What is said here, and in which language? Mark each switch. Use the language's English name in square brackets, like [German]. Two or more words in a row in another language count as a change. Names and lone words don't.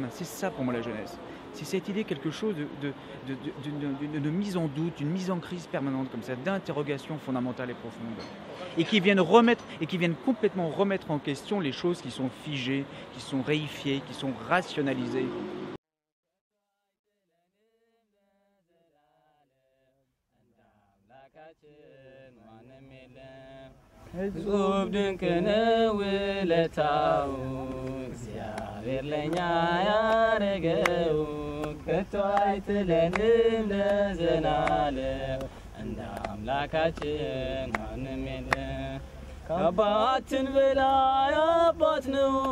[French] C'est ça pour moi la jeunesse. C'est cette idée quelque chose de mise en doute, d'une mise en crise permanente comme ça, d'interrogation fondamentale et profonde. Et qui viennent complètement remettre en question les choses qui sont figées, qui sont réifiées, qui sont rationalisées. [Amharic] እጹብ ድንቅ ነው ውለታው እግዚአብሔር ለእኛ ያረገው ከቶ አይጥለንም ለዘላለም እንደ አምላካችን ማንም የለም። ከአባትን በላይ አባት ነው